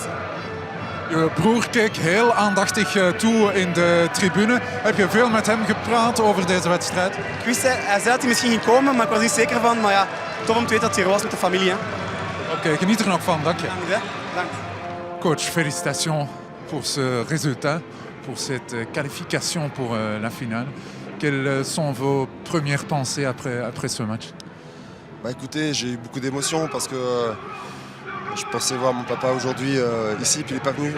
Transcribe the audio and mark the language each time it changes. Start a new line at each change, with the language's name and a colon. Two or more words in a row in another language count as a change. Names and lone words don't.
Dutch: Je broer keek heel aandachtig toe in de tribune. Heb je veel met hem gepraat over deze wedstrijd? Ik wist, hij zei dat hij misschien ging komen, maar ik was niet zeker van. Maar ja, tof om te weten dat hij er was met de familie. Oké, geniet er nog van, dank je. Bedankt.
French: Coach, félicitations pour ce résultat, pour cette qualification pour la finale. Quelles sont vos premières pensées après ce match? Bah écoutez, j'ai eu beaucoup d'émotions parce que je pensais voir mon papa aujourd'hui ici, puis il n'est pas venu.